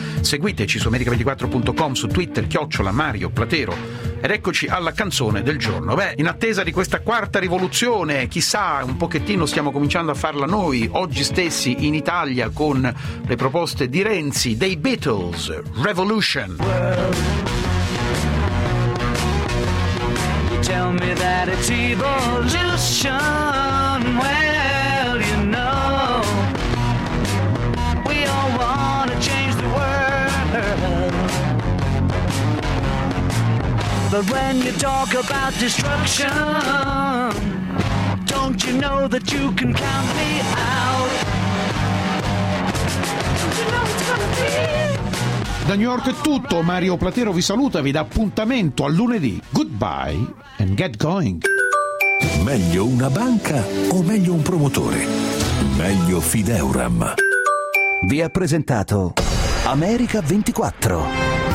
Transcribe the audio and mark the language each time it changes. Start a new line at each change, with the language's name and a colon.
Italian: Seguiteci su america24.com, su Twitter, @MarioPlatero. Ed eccoci alla canzone del giorno. Beh, in attesa di questa quarta rivoluzione, chissà, un pochettino stiamo cominciando a farla noi, oggi stessi in Italia, con le proposte di Renzi, dei Beatles, Revolution.
English: Tell me that it's evolution. Well, you know, we all wanna change the world. But when you talk about destruction, don't you know that you can count me out? Don't you know it's gonna be?
Italian: Da New York è tutto, Mario Platero vi saluta, vi dà appuntamento a lunedì.
English: Goodbye and get going.
Italian: Meglio una banca o meglio un promotore? Meglio Fideuram. Vi ha presentato America 24.